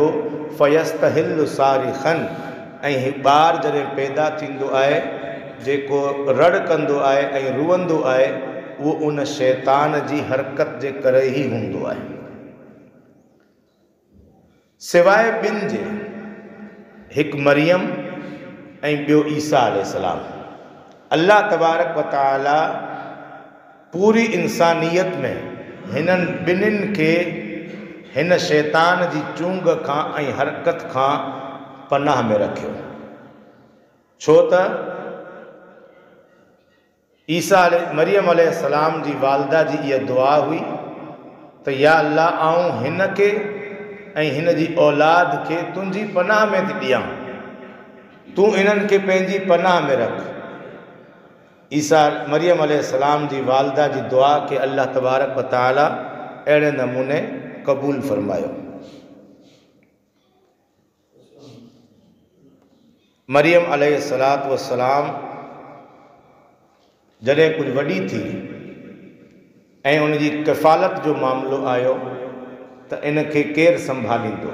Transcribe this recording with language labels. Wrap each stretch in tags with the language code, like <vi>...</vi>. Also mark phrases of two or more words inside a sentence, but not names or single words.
<ar>فيستهل صارخا,</ar> <sd>ऐं ॿार जॾहिं पैदा थींदो आहे जेको रड़ कंदो आहे ऐं रुअंदो आहे उहो उन शैतान जी हरकत जे करे ई हूंदो आहे। सिवाइ ॿिनि जे, हिकु मरियम ऐं ॿियो ईसा अलैहिस्सलाम,</sd> <ar>الله تبارك وتعالى</ar> <sd>पूरी इंसानियत में हिननि ॿिन्हिनि खे हिन शैतान जी चूंग खां ऐं हरकत खां पनाह में रखियो। छो त मरियम अलैहिस्सलाम जी वालदा जी इहा दुआ हुई त</sd> <ar>يا الله</ar> <sd>आऊं हिन खे ऐं हिन जी औलाद खे तुंहिंजी पनाह में थी ॾियां, तूं इन्हनि खे पंहिंजी पनाह में रख। मरियम अलैहिस्सलाम जी वालदा जी दुआ खे</sd> <ar>الله تبارك وتعالى</ar> <sd>अहिड़े नमूने क़बूल फरमायो। मरियम</sd> <ar>عليه الصلاة والسلام</ar> <sd>जॾहिं कुझु वॾी थी ऐं उनजी किफ़ालत जो मामिलो आयो त इनखे केरु संभालींदो।</sd>